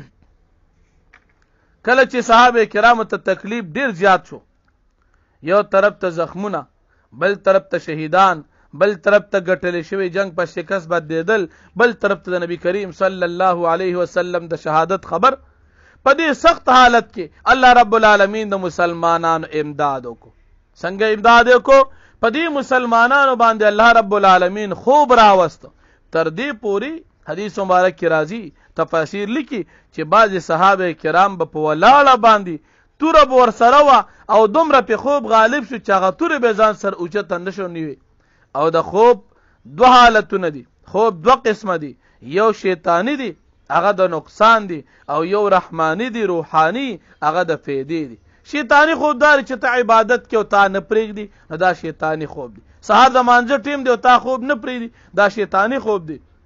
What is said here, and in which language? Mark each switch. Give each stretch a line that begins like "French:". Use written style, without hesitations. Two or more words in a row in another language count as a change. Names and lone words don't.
Pashto: کله چې صحابه کرامو ته تکلیف ډیر زیات شو یو طرف ته زخمونه بل طرف ته شهیدان بل طرف ته ګټلی شوی جنگ په شکست بدلیدل بل طرف ته د نبی کریم
Arabic: صلی الله علیه وسلم
Pashto: د شهادت خبر په دې سخت حالت کې
Arabic: الله رب العالمین
Pashto: د مسلمانانو امداد وکړو څنګه امداد وکړو په دې مسلمانانو باندې
Arabic: الله رب العالمین
Pashto: خوب راوست تر دې پوری حدیث مبارک کی راضی تفاسیر لیکي چې بعض صحابه کرام په ولاړه باندې توره به ورسره وه او دومره په خوب غالب شو چې هغه توره به ځان سر اوچته نشو نیوي او د خوب دوه حالتونه دي خوب دوه قسمه دي یو شیطانی دي هغه د نقصان دي او یو رحمانی دي روحانی هغه د فیدې دي شیطانی خوب دار چې ته عبادت کې او تا نه پرېږدي نو دا شیطانی خوب دي سهار د مانځه ټیم دی او تا خوب نه پرېږدي دا شیطانی خوب دي